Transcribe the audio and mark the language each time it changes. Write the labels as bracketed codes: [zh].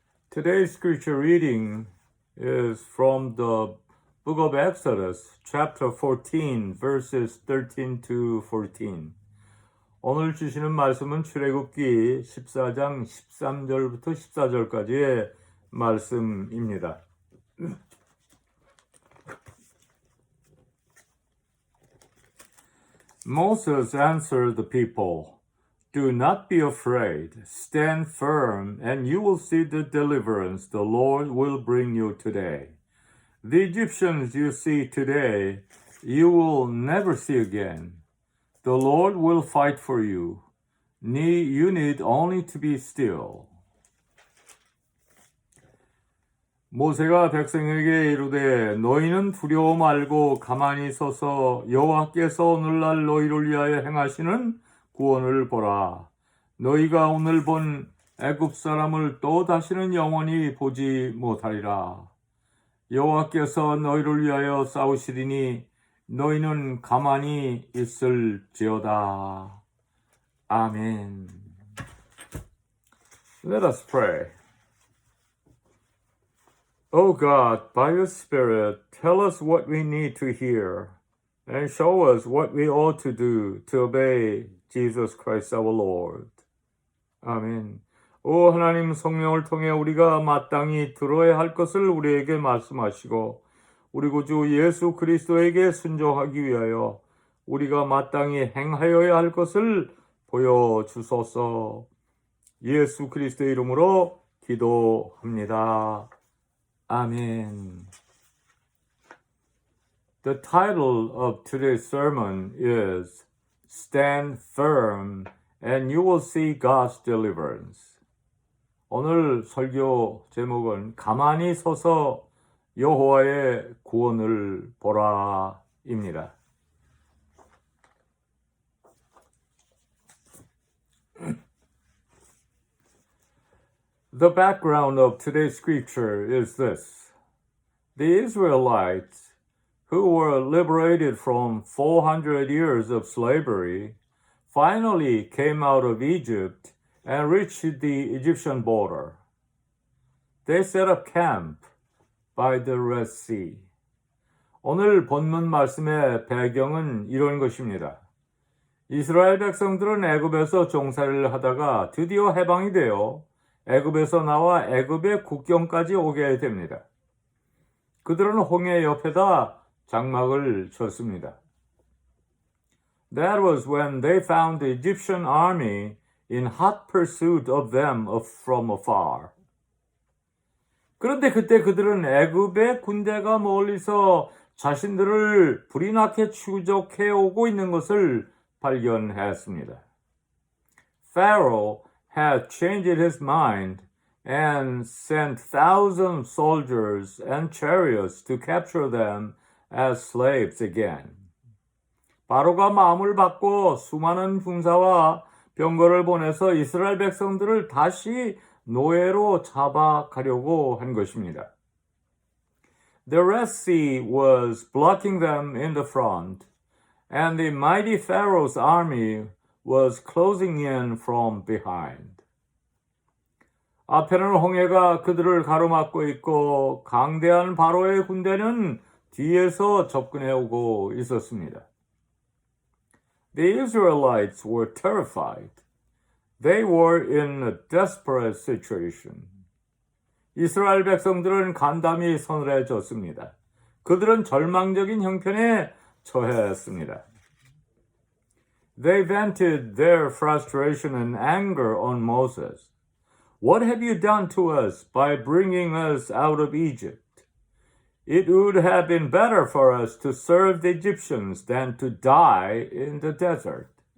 [en] Today's scripture reading is from the book of Exodus, chapter 14, verses 13 to 14. [ko] 오늘 주시는 말씀은 출애굽기 14장 13절부터 14절까지의 말씀입니다. [en] Moses answered the people, "Do not be afraid. Stand firm, and you will see the deliverance the Lord will bring you today. The Egyptians you see today, you will never see again. The Lord will fight for you. You need only to be still." [ko] 모세가 백성에게 이르되 너희는 두려워 말고 가만히 서서 여호와께서 오늘날 너희를 위하여 행하시는 구원을 보라. 너희가 오늘 본 애굽 사람을 또 다시는 영원히 보지 못하리라. 여호와께서 너희를 위하여 싸우시리니 너희는 가만히 있을지어다. 아멘. [en] Let us pray. O God, by your Spirit, tell us what we need to hear, and show us what we ought to do to obey Jesus Christ our Lord. [ko] 아멘. 오 하나님 성령을 통해 우리가 마땅히 들어야 할 것을 우리에게 말씀하시고 우리 구주 예수 그리스도에게 순종하기 위하여 우리가 마땅히 행하여야 할 것을 보여주소서. 예수 그리스도의 이름으로 기도합니다. 아멘. [en] The title of today's sermon is Stand Firm and You Will See God's Deliverance. [ko] 오늘 설교 제목은 가만히 서서 여호와의 구원을 보라입니다. [en] The background of today's scripture is this. The Israelites, who were liberated from 400 years of slavery, finally came out of Egypt and reached the Egyptian border. They set up camp by the Red Sea. [ko] 오늘 본문 말씀의 배경은 이런 것입니다. 이스라엘 백성들은 애굽에서 종살이를 하다가 드디어 해방이 되어 애굽에서 나와 애굽의 국경까지 오게 됩니다. 그들은 홍해 옆에다 장막을 쳤습니다. [en] That was when they found the Egyptian army in hot pursuit of them from afar. [ko] 그런데 그때 그들은 애굽의 군대가 멀리서 자신들을 불이 나게 추적해 오고 있는 것을 발견했습니다. [en] Pharaoh had changed his mind and sent thousands of soldiers and chariots to capture them as slaves again. [ko] 바로가 마음을 바꿔 수많은 군사와 병거를 보내서 이스라엘 백성들을 다시 노예로 잡아가려고 한 것입니다. [en] The Red Sea was blocking them in the front, and the mighty Pharaoh's army was closing in from behind. [ko] 앞에는 홍해가 그들을 가로막고 있고 강대한 바로의 군대는 뒤에서 접근해 오고 있었습니다. [en] The Israelites were terrified. They were in a desperate situation. [ko] 이스라엘 백성들은 간담이 서늘해졌습니다. 그들은 절망적인 형편에 처했습니다. [en] They vented their frustration and anger on Moses. What have you done to us by bringing us out of Egypt? It would have been better for us to serve the Egyptians than to die in the desert.